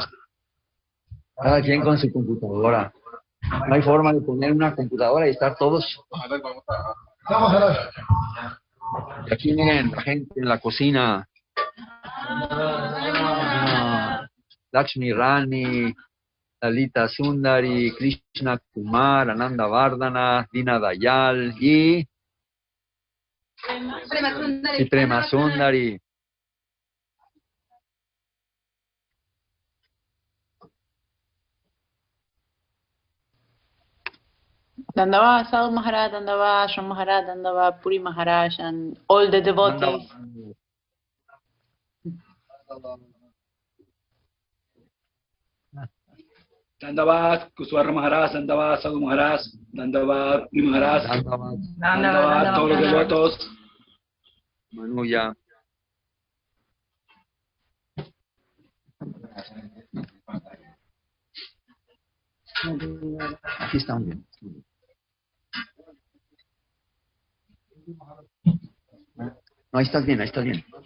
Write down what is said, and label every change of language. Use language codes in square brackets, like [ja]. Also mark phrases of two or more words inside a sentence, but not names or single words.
[es] Cada quien con su computadora. No hay forma de poner una computadora y estar todos. Y aquí miren, la gente en la cocina. Lakshmi Rani, Lalita Sundari, Krishna Kumar, Ananda Vardhana, Dina Dayal y Prema Sundari. [en] Dandava Sadhu Maharaj, Dandava Ashram Maharaj, Dandava Puri Maharaj, and all the devotees. [es] Dandavat Kuswara Maharaj, Dandavat Sadhu Maharaj, Dandavat Puri Maharaj, Dandavat todos los devotos. Manuya. Aquí están bien. No, ahí estás bien, ahí estás bien.